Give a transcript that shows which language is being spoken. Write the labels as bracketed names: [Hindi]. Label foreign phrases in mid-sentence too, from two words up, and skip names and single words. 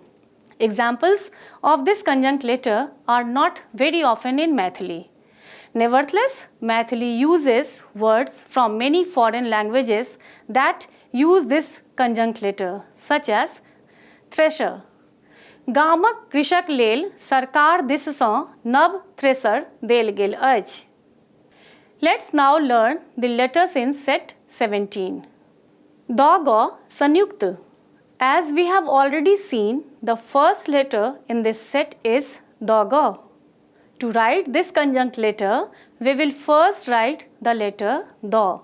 [English] Examples of this conjunct letter are not very often in Maithili. Nevertheless, Maithili uses words from many foreign languages that use this conjunct letter, such as thresher. [Maithili] गामक कृषक लेल सरकार दिससँ नव थ्रेसर देल गेल अछि. [English] Let's now learn the letters in set 17. Doga Sanyukt. As we have already seen, the first letter in this set is Doga. To write this conjunct letter, we will first write the letter Da.